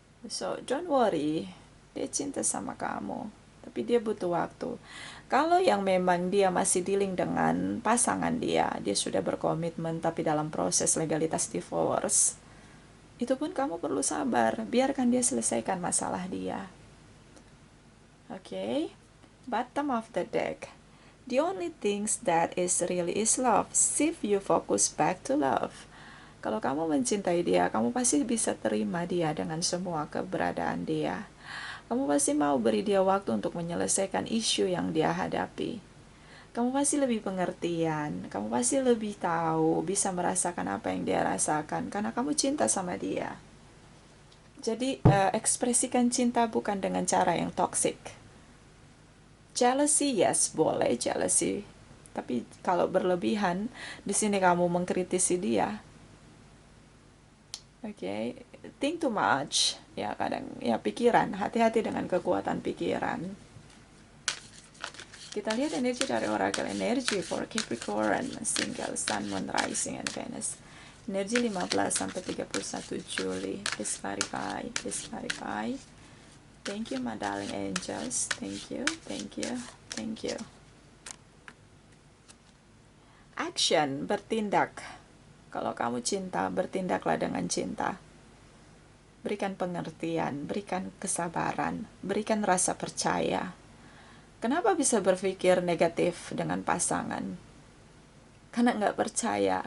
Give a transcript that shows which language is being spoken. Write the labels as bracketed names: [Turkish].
[English] So, don't worry. [Indonesian] Dia cinta sama kamu, tapi dia butuh waktu. Kalau yang memang dia masih dealing dengan pasangan dia sudah berkomitmen tapi dalam proses legalitas divorce, itu pun kamu perlu sabar, biarkan dia selesaikan masalah dia. [English] Oke? Bottom of the deck. The only things that is really is love. Shift you focus back to love. [Indonesian] Kalau kamu mencintai dia, kamu pasti bisa terima dia dengan semua keberadaan dia. Kamu pasti mau beri dia waktu untuk menyelesaikan isu yang dia hadapi. Kamu pasti lebih pengertian, kamu pasti lebih tahu, bisa merasakan apa yang dia rasakan, karena kamu cinta sama dia. Jadi, ekspresikan cinta bukan dengan cara yang toxic. [English] Jealousy, yes, [Indonesian] boleh jealousy. Tapi kalau berlebihan, di sini kamu mengkritisi dia. Oke, [English] think too much. [Indonesian] Ya, kadang ya pikiran, hati-hati dengan kekuatan pikiran. Kita lihat energi dari Oracle Energy for Capricorn Single, Sun, Moon, Rising, and Venus. Energi 15 sampai 31 Juli. [English] Please clarify, please clarify. Thank you, my darling angels. Thank you, thank you, thank you. [Indonesian] Action, bertindak. Kalau kamu cinta, bertindaklah dengan cinta. Berikan pengertian, berikan kesabaran, berikan rasa percaya. Kenapa bisa berpikir negatif dengan pasangan? Karena nggak percaya.